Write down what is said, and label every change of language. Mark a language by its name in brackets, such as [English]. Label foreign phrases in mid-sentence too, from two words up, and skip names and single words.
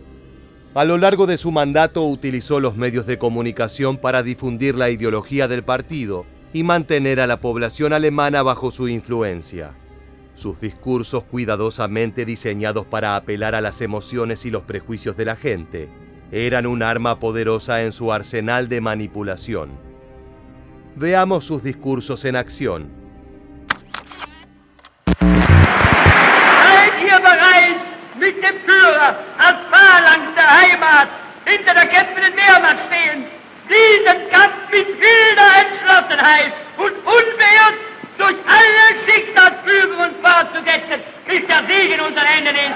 [Spanish] A lo largo de su mandato utilizó los medios de comunicación para difundir la ideología del partido y mantener a la población alemana bajo su influencia. Sus discursos, cuidadosamente diseñados para apelar a las emociones y los prejuicios de la gente, eran un arma poderosa en su arsenal de manipulación. Veamos sus discursos en acción. [German] Seid ihr bereit, mit dem Führer als Phalanx der Heimat hinter der kämpfenden Wehrmacht stehen, diesen Kampf mit wilder Entschlossenheit und unbeirrt durch alle Schicksalsfügungen fortzusetzen, bis der Sieg in unseren Händen ist?